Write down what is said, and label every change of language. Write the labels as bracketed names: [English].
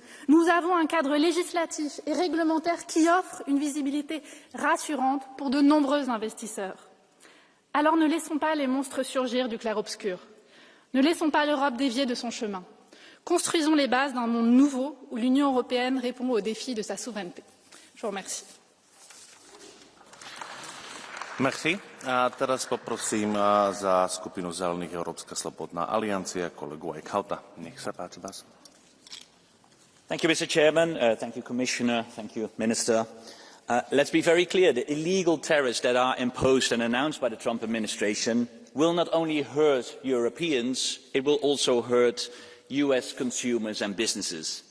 [French] Nous avons un cadre législatif et réglementaire qui offre une visibilité rassurante pour de nombreux investisseurs. Alors ne laissons pas les monstres surgir du clair-obscur. Ne laissons pas l'Europe dévier de son chemin. Construisons les bases d'un monde nouveau où l'Union européenne répond aux défis de sa souveraineté. Je vous remercie. Merci. [Slovak] A teraz poprosím za skupinu Zelených Európska slobodná aliancia kolegu Eickhouta. Nech sa páči vás. [English] Thank you, Mr. Chairman. Thank you, Commissioner. Thank you, Minister. Let's be very clear. The illegal tariffs that are imposed and announced by the Trump administration will not only hurt Europeans, it will also hurt US consumers and businesses.